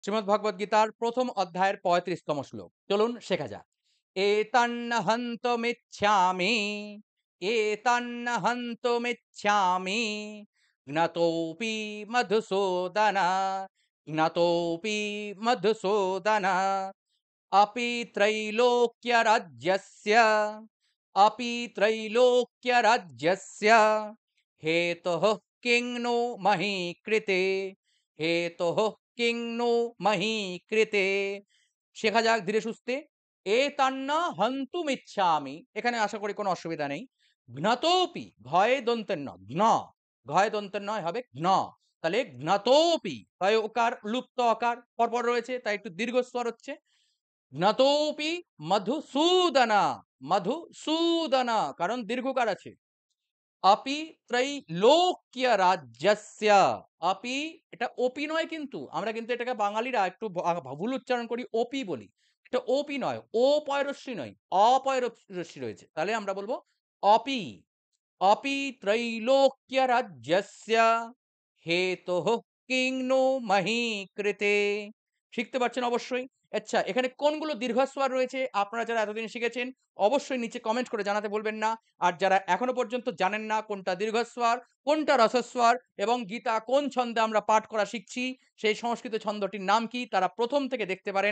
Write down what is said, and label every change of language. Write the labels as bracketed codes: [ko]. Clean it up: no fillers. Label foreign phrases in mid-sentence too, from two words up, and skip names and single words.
[bn] শ্রীমদ্ ভগবদ গীতার প্রথম অধ্যায়ের ৩৫তম শ্লোক। চলুন শেখা যাক। [sa] এতান্ন হন্তমিচ্ছামি, এতান্ন হন্তমিচ্ছামি, জ্ঞাতোপি মধুসূদন, জ্ঞাতোপি মধুসূদন, अपि त्रैलोक्यराज्यस्य, अपि त्रैलोक्यराज्यस्य हेतुः किं नो मही कृते, हेतुः किं नो मही कृते। [bn] শেখা যাক ধীরে সুস্থে। [sa] এতান্না হন্তুমিচ্ছামি, [bn] এখানে আশা করি কোনো অসুবিধা নেই। ঘ্নতোপি, ঘয়ে দন্তের ন, ঘ্ন, ঘয়ে দন্তের নয় হবে ঘ্ন। তাহলে ঘ্নতোপি, হয় ওকার লুপ্ত অকার পরপর রয়েছে তাই একটু দীর্ঘস্বর হচ্ছে। [sa] জ্ঞাতোপি মধুসূদনা, মধুসূদনা [bn] কারণ দীর্ঘকার আছে। [sa] আপি ত্রৈলোক্য রাজ্যস্য, [bn] আপি এটা ওপি নয় কিন্তু আমরা কিন্তু এটাকে বাঙালিরা একটু ভুল উচ্চারণ করি, ওপি বলি। এটা ওপি নয়, ও পয়রস্যি নয়, অপয় রস্যি রয়েছে। তাহলে আমরা বলবো [sa] অপি, अपि त्रैलोक्यराज्यस्य हेतुः किं नो मही कृते। [bn] শিখতে পারছেন অবশ্যই। আচ্ছা এখানে কোনগুলো দীর্ঘস্বর রয়েছে আপনারা যারা এতদিন শিখেছেন অবশ্যই নিচে কমেন্ট করে জানাতে ভুলবেন না। আর যারা এখনো পর্যন্ত জানেন না কোনটা দীর্ঘস্বর, কোনটা রসস্বর এবং গীতা কোন ছন্দে আমরা পাঠ করা শিখছি, সেই সংস্কৃত ছন্দটির নাম কি তারা প্রথম থেকে দেখতে পারেন।